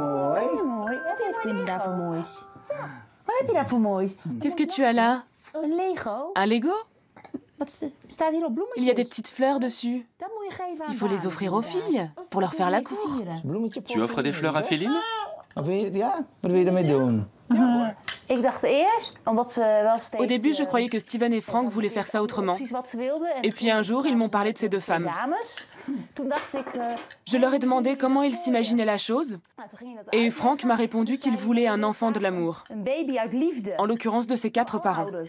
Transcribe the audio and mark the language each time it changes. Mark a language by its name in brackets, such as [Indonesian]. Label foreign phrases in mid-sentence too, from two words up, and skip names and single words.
[French] Qu'est-ce que tu as là? Un Lego? Il y a des petites fleurs dessus. Il faut les offrir aux filles pour leur faire la cour. Tu offres des fleurs à Féline? [Dutch] Wat wil je ermee doen? Ik [French] Au début, je croyais que Steven et Frank voulaient faire ça autrement. Et puis un jour, ils m'ont parlé de ces deux femmes. Je leur ai demandé comment ils s'imaginaient la chose. Et Frank m'a répondu qu'il voulait un enfant de l'amour. En l'occurrence de ses 4 parents.